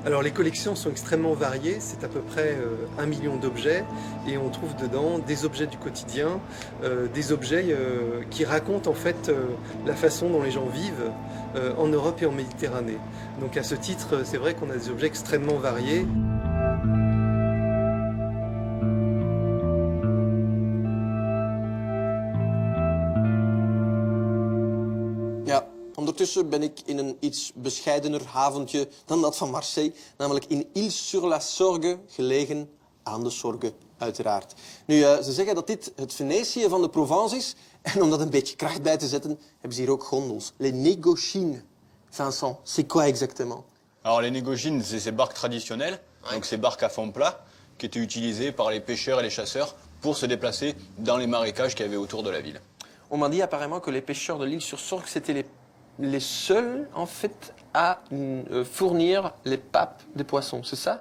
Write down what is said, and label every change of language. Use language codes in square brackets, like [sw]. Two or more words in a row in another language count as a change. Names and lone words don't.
[fr] Alors les collections sont extrêmement variées, c'est à peu près 1 million d'objets et on trouve dedans des objets du quotidien, des objets qui racontent en fait la façon dont les gens vivent en Europe et en Méditerranée. Donc à ce titre, c'est vrai qu'on a des objets extrêmement variés. [nl] Ja, ondertussen ben ik in een iets bescheidener haventje dan dat van Marseille, namelijk in Île-sur-la-Sorgue, gelegen aan de Sorgue, uiteraard. Nu, ze zeggen dat dit het Venetië van de Provence is, en om dat een beetje kracht bij te zetten, hebben ze hier ook gondels. [fr] Les négociines. Vincent, c'est quoi exactement? Alors les négociines, c'est ces barques traditionnelles, donc ces barques à fond plat, qui étaient utilisées par les pêcheurs et les chasseurs pour se déplacer dans les marécages qu'il y avait autour de la ville. On m'a dit apparemment que les pêcheurs de l'Île-sur-Sorgue, c'était les seuls, en fait, à fournir les papes des poissons, c'est ça?